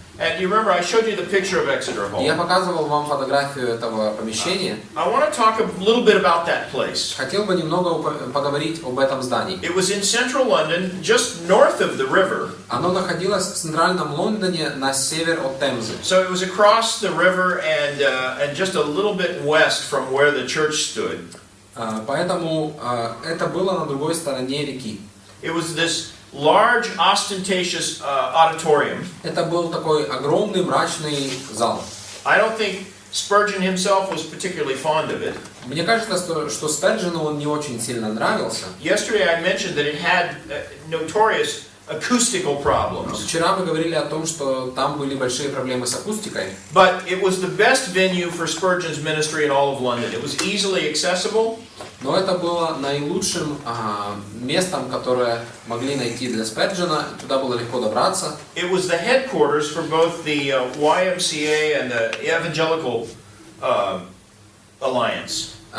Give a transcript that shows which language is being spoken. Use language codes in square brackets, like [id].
[en] And you remember I showed you the picture of Exeter Hall. [ru] Я показывал вам фотографию этого помещения. [en] I want to talk a little bit about that place. [ru] Хотел бы немного поговорить об этом здании. [en] It was in central London, just north of the river. [ru] Оно находилось в центральном Лондоне на север от Темзы. [en] So it was across the river and just a little bit west from where the church stood. [ru] Поэтому это было на другой стороне реки. [en] It was this large, ostentatious auditorium. [ru] Это был такой огромный мрачный зал. [en] I don't think Spurgeon himself was particularly fond of it. [ru] Мне кажется, что Сперджену он не очень сильно нравился. [en] Yesterday I mentioned that it had notorious acoustical problems. [ru] Вчера мы говорили о том, что там были большие проблемы с акустикой. [en] But it was the best venue for Spurgeon's ministry in all of London. It was easily accessible. [ru] Но это было наилучшим местом, которое могли найти для Сперджена. Туда было легко добраться. [en] It was the headquarters for both the YMCA and the Evangelical Alliance.